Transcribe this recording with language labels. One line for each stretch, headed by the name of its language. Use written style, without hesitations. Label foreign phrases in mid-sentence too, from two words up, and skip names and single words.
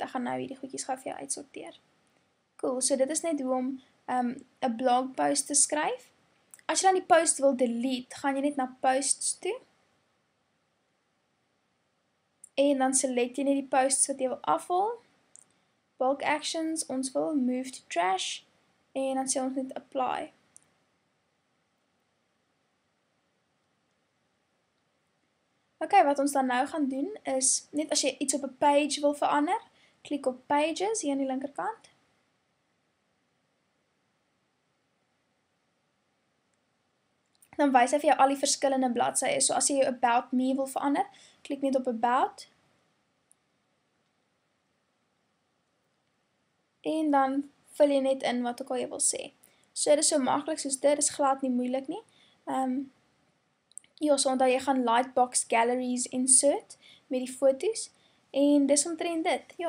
Afrikaans: Ek gaan nou hierdie goedjies gou vir jou uitsorteer. Cool, so dit is net hoe om 'n
English: blog post
Afrikaans: te skryf. As jy dan die post wil delete, gaan jy net na posts toe. En dan select jy net die posts wat jy wil afhaal.
English: Bulk actions,
Afrikaans: ons wil
English: move to trash.
Afrikaans: En dan sê ons net apply. Ok, wat ons dan nou gaan doen is, net as jy iets op 'n page wil verander, klik op pages hier aan die linkerkant. Dan wys hy vir jou al die verskillende bladsye. So as jy jou
English: about me
Afrikaans: wil verander, klik net op about. En dan vul jy net in wat ook al jy wil sê. So dit is so maklik soos dit, is glad nie moeilik nie. Ja, so onthou jy gaan Lightbox Galleries insert met die foto's, en dis omtrent dit, ja.